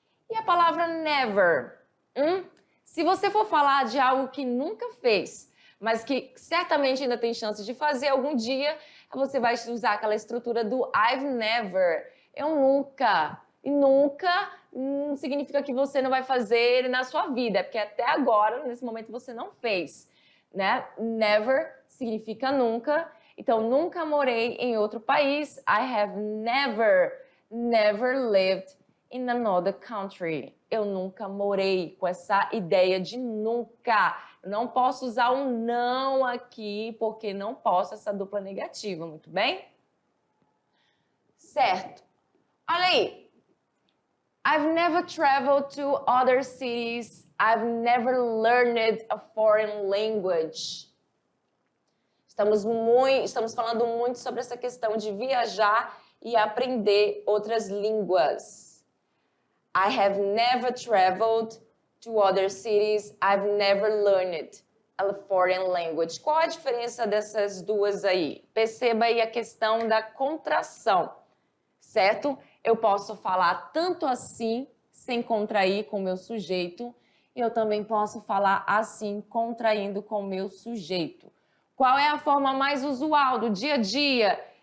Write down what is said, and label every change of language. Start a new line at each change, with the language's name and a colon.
Portuguese: E a palavra never? Se você for falar de algo que nunca fez, mas que certamente ainda tem chance de fazer algum dia, você vai usar aquela estrutura do
English: I've never.
Portuguese: Eu nunca. E nunca significa que você não vai fazer na sua vida, porque até agora, nesse momento, você não fez, né? Never significa nunca. Então, nunca morei em outro país.
English: I have never lived in another country.
Portuguese: Eu nunca morei, com essa ideia de nunca. Não posso usar um não aqui, porque não posso essa dupla negativa, muito bem? Certo. Olha aí.
English: I've never traveled to other cities. I've never learned a foreign language.
Portuguese: Estamos falando muito sobre essa questão de viajar e aprender outras línguas.
English: I have never traveled to other cities. I've never learned a foreign language.
Portuguese: Qual a diferença dessas duas aí? Perceba aí a questão da contração, certo? Eu posso falar tanto assim, sem contrair com o meu sujeito, e eu também posso falar assim, contraindo com o meu sujeito. Qual é a forma mais usual do dia a dia?